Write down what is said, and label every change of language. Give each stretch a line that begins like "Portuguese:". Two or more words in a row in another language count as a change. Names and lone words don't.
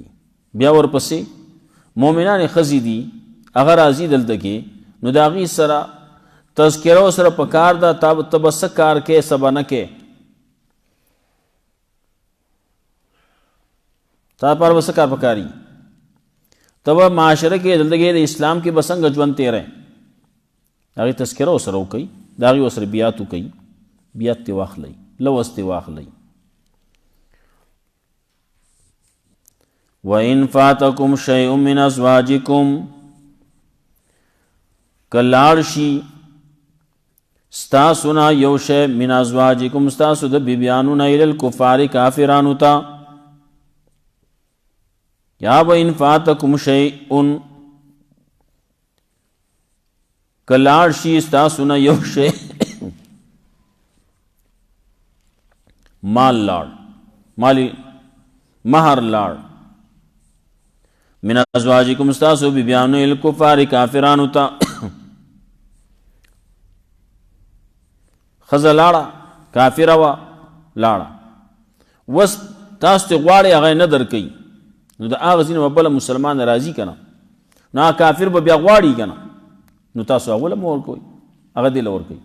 Pashto: بیا ورپسې مؤمنانې ښځې دي هغه راځي دلته کې، نو د هغې سره تذکره ورسره پکار ده، ته به څه کار کوې څه به نه کوې، تا لپاره به څه کار پکار وي، ته به معاشره کې دلته کې د اسلام کې به څنګه ژوند تېری، هغې تذکره ورسره وکوئ، د هغې ورسره بیعت وکوئ، بیعت ترې واخلئ، لوز ترې واخلئ.
Arabic: وَإِن فَاتَكُمْ شَيْءٌ مِّنْ أَزْوَاجِكُمْ
Pashto: که لاړ شي ستاسو نه یو شی
Arabic: من ازواجکم
Pashto: ستاسو د بیبیانو نه
Arabic: الی الکفار
Pashto: کافرانو ته، یا
Arabic: وَإِن فَاتَكُمْ شَيْءٌ
Pashto: که لاړ شي ستاسو نه یو شی مال لاړ، مالی مہر لاړ،
Arabic: من ازواجکم
Pashto: ستاسو بیبیانو الکفار کافرانو ته، ښځه لاړه کافره وه لاړه، اوس تاسو ترې غواړئ هغه یې نه درکوي، نو د هغه ځینې به بله مسلمان راځي که نه، نو هغه کافر به بیا غواړي که نه، نو تاسو هغه له مه ورکوئ، هغه دې له ورکوئ.